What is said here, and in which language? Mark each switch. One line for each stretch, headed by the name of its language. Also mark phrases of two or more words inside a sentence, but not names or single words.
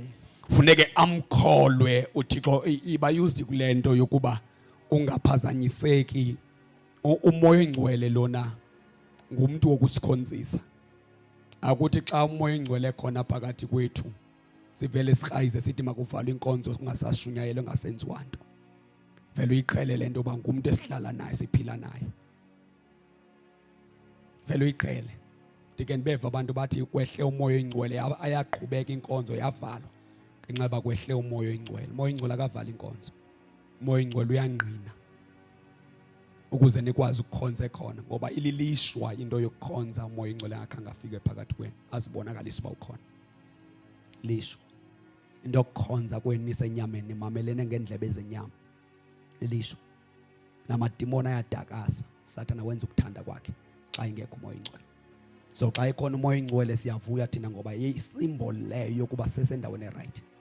Xhosa: funeke amkholwe uThixo. Iba used kule nto yokuba ungaphazanyiseki. Umoya oyingcwele lona ngumuntu wokusikhonzisa. Akuthi xa umoya oyingcwele khona phakathi kwethu sivele sikrayize sithi makuvalwe inkonzo kungasashunyayelwe ngasenziwa nto. vele uyiqhele lento ba ngumuntu esihlala naye siphila naye vele uyiqhele dikeni beva abantu bathi kwehle umoya oyingcwele ayaqhubeka inkonzo yavalwa ngenxa kwehle umoya oyingcwele umoya oyingcwele akavala inkonzo umoya oyingcwele uyangqina ukuze nikwazi ukukhonza khona ngoba ililishwa into yokukhonza umoya oyingcwele akanga afike phakathi kwenu azibonakalisa uba ukhona lishwa into yokukhonza kwenu nisenyameni nimamelene ngendlebe ezenyama lilishwa namadimoni ayadakasa sathana wenza ukuthanda kwakhe xa ingekho umoya oyingcwele so xa ikhona umoya oyingcwele siyavuya thina ngoba isymbol leyo yokuba sesendaweni eright